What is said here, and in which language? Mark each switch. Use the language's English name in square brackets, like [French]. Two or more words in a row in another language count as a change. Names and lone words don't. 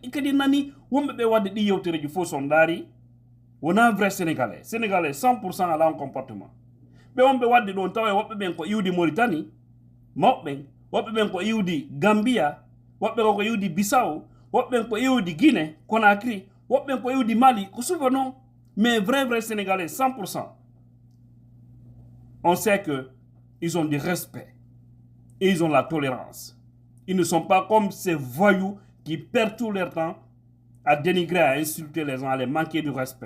[Fula] e kadi nani wonɓe ɓe wadde ɗi yewtereji fof son daari wona [French] vrai sénégalais 100% [Fula] ala on comportement ɓe wonɓe wadde ɗon tawa woɓɓe ɓen ko iwdi Mauritanie mawɓen woɓɓe ɓen ko iwdi Gambia woɓɓe ko iwdi Bissau woɓɓe ɓen ko iwdi Guinée Conakry woɓɓe ɓen ko iwdi Mali ko sufa [French] non mais vrai sénégalais 100% on sait que ils ont du respect et ils ont la tolérance. Ils ne sont pas comme ces voyous qui perdent tout leur temps à dénigrer, à insulter les gens, à les manquer du respect.